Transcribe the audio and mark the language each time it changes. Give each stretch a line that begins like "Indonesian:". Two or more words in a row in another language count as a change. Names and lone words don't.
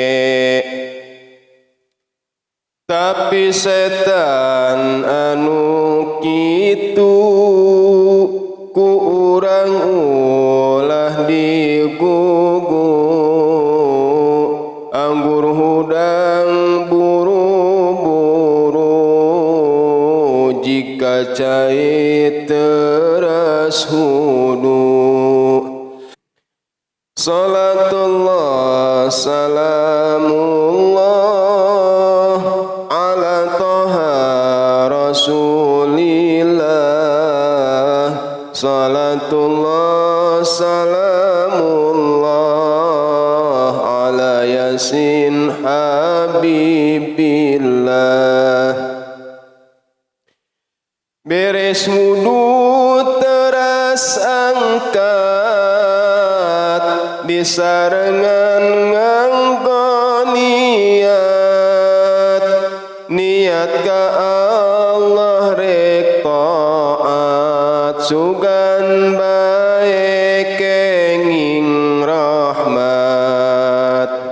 Sundanese: Tapi setan anu kitu ku urang ulah digugu, anggur hudang buru-buru jika cai teras hudu.
Arabic: صلاة الله سلام الله على طه رسول الله. صلاة الله سلام الله على يس حبيب الله.
Sundanese: Beres wudu teras angkat disarengan nganggo niat, niat ka Allah rek taat sugan bae kenging rahmat.